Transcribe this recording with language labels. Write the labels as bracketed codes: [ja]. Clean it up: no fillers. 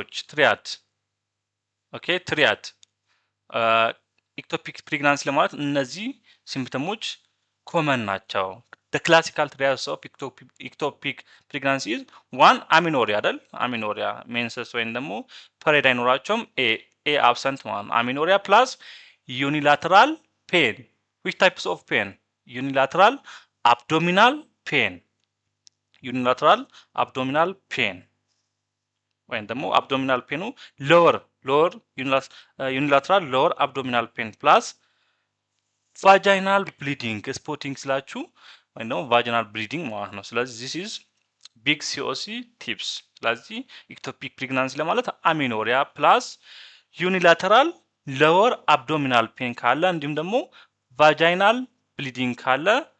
[en] ትሪያድ ኦኬ ትሪያድ ኢክቶፒክ ፕሬግናንሲ [am] ለማለት እነዚህ ሲምፕተሞች ኮመን ናቸው። [en] the classical triads of ectopic pregnancy is one amenorrhea [am] አይደል? amenorrhea ሜንሰስ ወይም ደግሞ ፐሬድ አይኖራቸውም። ኤ አብሰንት ማለት [en] amenorrhea plus unilateral pain. which types of pain? unilateral abdominal pain. unilateral abdominal pain [am] ወይም ደግሞ [en] abdominal pain lower unilateral lower abdominal pain plus vaginal bleeding spotting [am] ስላችሁ ወይም ደግሞ vaginal bleeding ማለት ነው። ስለዚህ [en] this is big COC tips። [am] ስለዚህ ectopic pregnancy ለማለት [en] amenorrhea plus unilateral lower abdominal pain [am] ካለ እንዲሁም ደግሞ vaginal bleeding ካለ